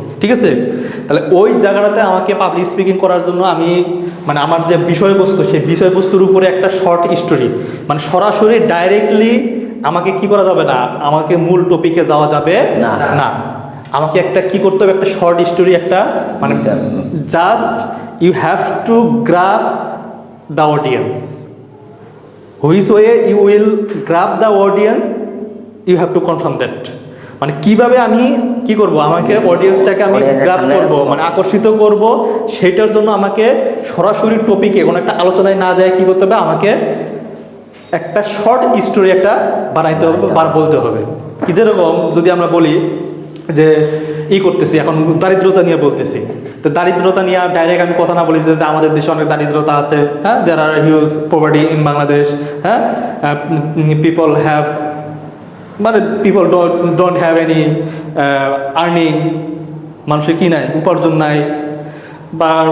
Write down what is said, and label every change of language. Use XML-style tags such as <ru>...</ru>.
<bn>ঠিক আছে, তাহলে ওই জায়গাটাতে আমাকে পাবলিক স্পিকিং করার জন্য আমি মানে আমার যে বিষয়বস্তু, সেই বিষয়বস্তুর উপরে একটা শর্ট স্টোরি, মানে সরাসরি ডাইরেক্টলি আমাকে কি করা যাবে না, আমাকে মূল টপিকে যাওয়া যাবে না। আমাকে একটা কি করতে হবে, একটা শর্ট স্টোরি, একটা মানে just</bn> <en>you have to grab the audience. Which way you will grab the audience, you have to confirm that.</en> <bn>মানে কিভাবে আমি কি করব, আমাকে অডিয়েন্সটাকে আমি গ্রাব করব, মানে আকর্ষিত করব, সেটার জন্য আমাকে সরাসরি টপিকে কোনো একটা আলোচনায় না যায় কি করতে হবে, আমাকে একটা শর্ট স্টোরি একটা বানাইতে হবে বা বলতে হবে। কি যেরকম যদি আমরা বলি যে করতেছি এখন দারিদ্রতা নিয়ে বলতেছি, তো দারিদ্রতা নিয়ে ডাইরেক্ট আমি কথা না বলি যে আমাদের দেশে অনেক দারিদ্রতা আছে, হ্যাঁ,</bn> <en>there are huge poverty in Bangladesh,</en> <bn>হ্যাঁ, পিপল হ্যাভ মানে</bn> <en>people don't have any earning,</en> <bn>মানুষের কি নাই, উপার্জন নাই, বা</bn>